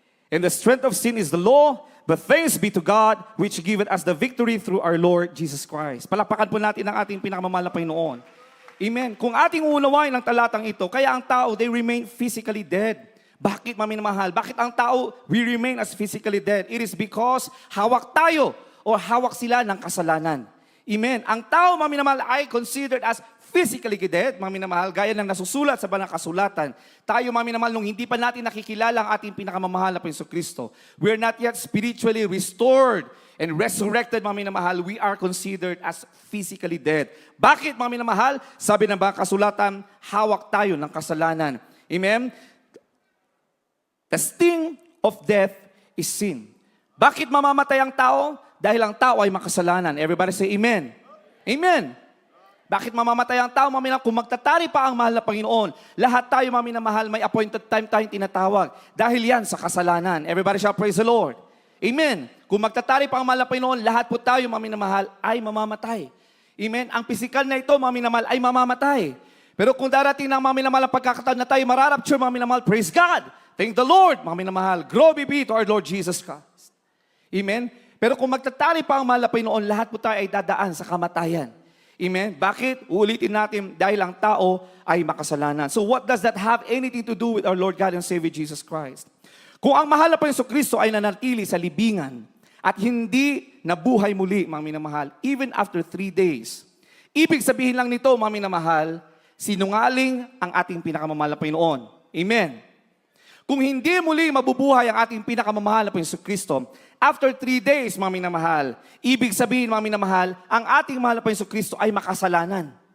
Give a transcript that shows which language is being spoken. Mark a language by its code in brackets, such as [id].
[en] And the strength of sin is the law. But thanks be to God, which giveth us the victory through our Lord Jesus Christ. [tl] Palakpakan po natin ang ating pinakamamahal na Panginoon. Amen. Kung ating uunawain ang talatang ito, kaya ang tao, [en] they remain physically dead. [tl] Bakit, mga minamahal? Bakit ang tao, [en] we remain as physically dead? It is because [tl] hawak tayo o hawak sila ng kasalanan. Amen. Ang tao, mga minamahal, ay [en] considered as physically dead, [tl] mga minamahal, gaya ng nasusulat sa banal kasulatan. Tayo, mga minamahal, nung hindi pa natin nakikilala ang ating pinakamamahal na Jesucristo, [en] we are not yet spiritually restored and resurrected, mga minamahal, we are considered as physically dead. [tl] Bakit, mga minamahal? Sabi ng banal kasulatan, hawak tayo ng kasalanan. Amen? [en] The sting of death is sin. [tl] Bakit mamamatay ang tao? Dahil ang tao ay makasalanan. [en] Everybody say amen. [tl] Amen. Bakit mamamatay ang tao, mga minamahal? Kung magtatari pa ang mahal na Panginoon, lahat tayo, mga minamahal, may appointed time tayong tinatawag. Dahil yan sa kasalanan. [en] Everybody shall praise the Lord. [tl] Amen. Kung magtatari pa ang mahal na Panginoon, lahat po tayo, mga minamahal, ay mamamatay. Amen. Ang physical na ito, mga minamahal, ay mamamatay. Pero kung darating ng mga minamahal ang pagkakataon na tayo mararapture, mga minamahal, [en] praise God. Thank the Lord, [tl] mga minamahal. [en] Glory be to our Lord Jesus Christ. Amen. [tl] Pero kung magtatari pa ang mahal na Panginoon, lahat po tayo ay dadaan sa kamatayan. Amen? Bakit? Uulitin natin dahil ang tao ay makasalanan. [en] So what does that have anything to do with our Lord God and Savior Jesus Christ? [tl] Kung ang mahal na Jesucristo ay nanatili sa libingan at hindi nabuhay muli, mga minamahal, [en] even after 3 days, [tl] ibig sabihin lang nito, mga minamahal, sinungaling ang ating pinakamamahal na Panginoon. Amen? Kung hindi muli mabubuhay ang ating pinakamamahal na Jesucristo, [en] after 3 days, [tl] mga minamahal, ibig sabihin, mga minamahal, ang ating mahal na Jesucristo ay makasalanan.